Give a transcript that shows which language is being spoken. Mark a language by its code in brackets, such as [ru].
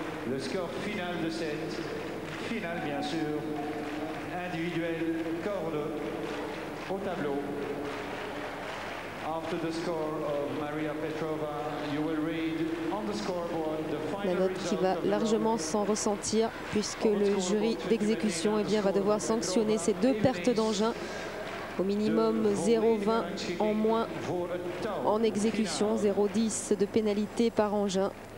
[fr] Le score final de cette finale, bien sûr, individuel, corde au tableau. [en] After the score of Maria Petrova, you will read on the scoreboard the final [fr] la note qui va largement s'en ressentir puisque le jury d'exécution va devoir sanctionner ces deux pertes d'engin. Au minimum 0,20 en moins en exécution, 0,10 de pénalité par engin.